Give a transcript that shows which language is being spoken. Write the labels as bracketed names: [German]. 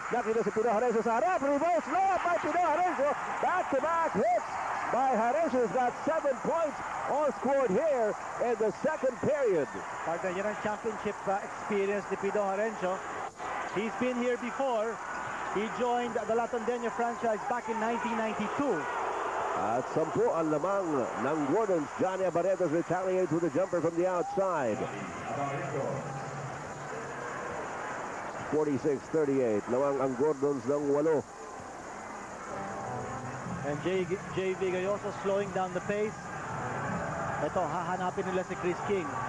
[Filipino] Nakita si Pido Harencio sa harap. [English] Reverse layup by Pido Harencio. Back-to-back hits by Harencio. Has got 7 points all scored here in the second period. Partner, [Filipino] yan ang [English] championship experience ni Pido Harencio. He's been here before. He joined the La Tondena franchise back in 1992. [Filipino] At 10 ang lamang ng Gordon's. [English] Johnny Barretos retaliates with a jumper from the outside. [Filipino] 46-38. Lamang ang Gordon's ng 8. [English] And J.V. Gayoso slowing down the pace. [Filipino] Ito, hahanapin nila si Chris King.